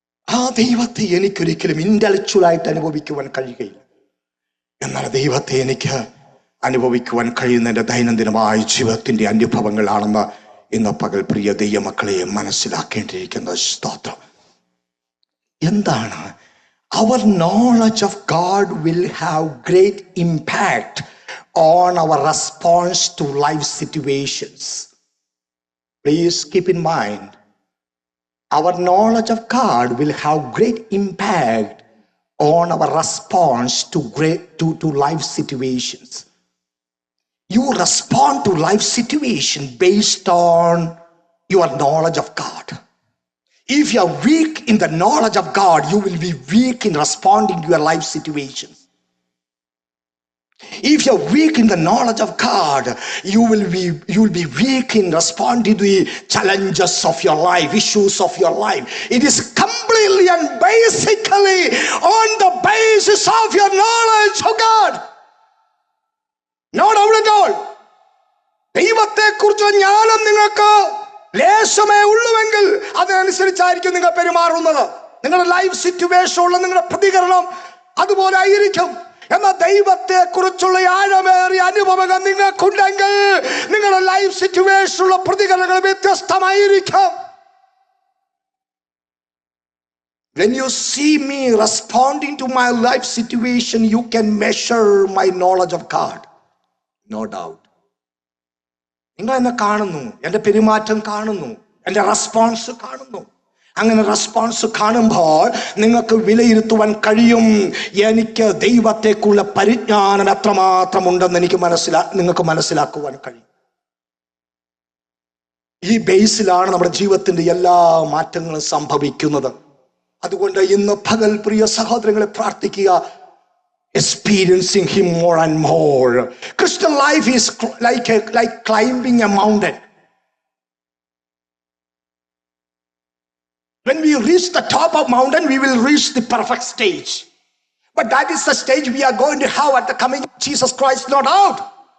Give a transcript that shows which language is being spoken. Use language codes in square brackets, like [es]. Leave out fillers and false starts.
[ml] ആ ദൈവത്തെ എനിക്കൊരിക്കലും ഇന്റലക്ച്വലായിട്ട് അനുഭവിക്കുവാൻ കഴിയുകയില്ല. എന്നാൽ ദൈവത്തെ എനിക്ക് അനുഭവിക്കുവാൻ കഴിയുന്ന എൻ്റെ ദൈനംദിനമായ ജീവിതത്തിന്റെ അനുഭവങ്ങളാണെന്ന് ഇന്ന് പകൽ പ്രിയ ദൈവമക്കളെ മനസ്സിലാക്കേണ്ടിയിരിക്കുന്ന സ്തോത്രം. എന്താണ്? [en] Our knowledge of God will have great impact on our response to life situations. Please keep in mind, our knowledge of God will have great impact on our response to life situations. You respond to life situation based on your knowledge of God. If you are weak in the knowledge of God, you will be weak in responding to your life situations. If you're weak in the knowledge of God, you will be weak in responding to the challenges of your life, issues of your life. It is completely and basically on the basis of your knowledge of God. No doubt at all. [ml] ദൈവത്തെ കുറിച്ച് ജ്ഞാനം നിങ്ങൾക്ക് ലേശമേ ഉള്ളുവെങ്കിൽ അതിനനുസരിച്ചായിരിക്കും നിങ്ങൾ പെരുമാറുന്നത്. നിങ്ങളുടെ life സിറ്റുവേഷനുള്ള നിങ്ങളുടെ പ്രതികരണം അതുപോലെ ആയിരിക്കും. എന്നാൽ ദൈവത്തെ കുറിച്ചുള്ള ആഴമേറിയ അനുഭവങ്ങൾ നിങ്ങൾക്കുണ്ടെങ്കിൽ നിങ്ങളുടെ ലൈഫ് സിറ്റുവേഷനുള്ള പ്രതികരണങ്ങൾ വ്യത്യസ്തമായിരിക്കും. [en] When you see me responding to my life situation, you can measure my knowledge of God. No doubt. [ml] നിങ്ങൾ എന്നെ കാണുന്നു, എൻ്റെ പെരുമാറ്റം കാണുന്നു, എൻ്റെ റെസ്പോൺസ് കാണുന്നു. അങ്ങനെ റെസ്പോൺസ് കാണുമ്പോൾ നിങ്ങൾക്ക് വിലയിരുത്തുവാൻ കഴിയും എനിക്ക് ദൈവത്തെക്കുള്ള പരിജ്ഞാനം എത്രമാത്രം ഉണ്ടെന്ന് നിങ്ങൾക്ക് മനസ്സിലാക്കുവാൻ കഴിയും. ഈ ബേസിലാണ് നമ്മുടെ ജീവിതത്തിന്റെ എല്ലാ മാറ്റങ്ങളും സംഭവിക്കുന്നത്. അതുകൊണ്ട് ഇന്ന് പകൽ പ്രിയ സഹോദരങ്ങളെ പ്രാർത്ഥിക്കുക, [en] experiencing him more and more. Christian life is like climbing a mountain. When we reach the top of mountain, we will reach the perfect stage. But that is the stage we are going to have at the coming of Jesus Christ, no doubt.